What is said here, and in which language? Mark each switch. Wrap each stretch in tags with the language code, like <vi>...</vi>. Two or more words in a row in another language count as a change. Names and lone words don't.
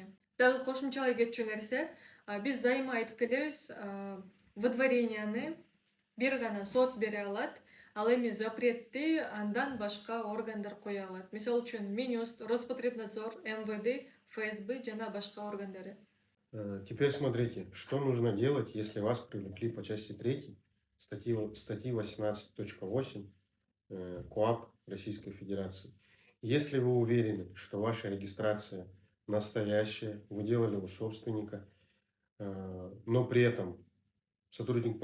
<ky>Дагы кошумчалай кетчү нерсе, биз дайыма айтып келебиз, выдворенияны бир гана сот бере алат, ал эми запретти андан башка органдар кое алат. Мисалы үчүн Минюст, Роспотребнадзор, МВД, ФСБ жана башка органдары.</ky> <ru>Теперь смотрите, что нужно делать, если вас привлекли по части 3 статьи 18.8 КоАП Российской Федерации. Если вы уверены, что ваша регистрация настоящая, вы делали у собственника, но при этом сотрудник</ru>